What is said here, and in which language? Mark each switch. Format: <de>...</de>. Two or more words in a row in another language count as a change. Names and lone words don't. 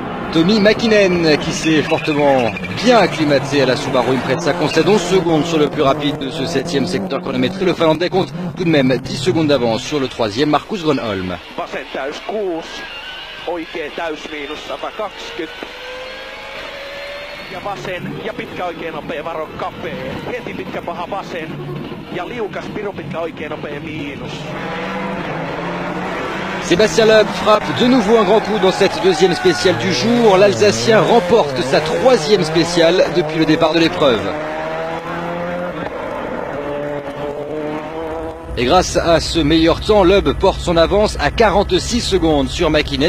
<fr>Tommi Mäkinen qui s'est fortement bien acclimaté à la Subaru Impreza, concède 11 secondes sur le plus rapide de ce 7e secteur chronométré. Le Finlandais compte tout de même 10 secondes d'avance sur le 3e, Markus Grönholm.</fr> <fi>Vasen täys 6, oikea täysmiinus 120. Ja vasen ja pitkä oikea nopea varo kapea. Heti pitkä paha vasen ja liukas pirun pitkä oikea nopea miinus.</fi> <fr>Sébastien Loeb frappe de nouveau un grand coup dans cette deuxième spéciale du jour. L'Alsacien remporte sa 3e spéciale depuis le départ de l'épreuve. Et grâce à ce meilleur temps, Loeb porte son avance à 46 secondes sur Mäkinen.</fr>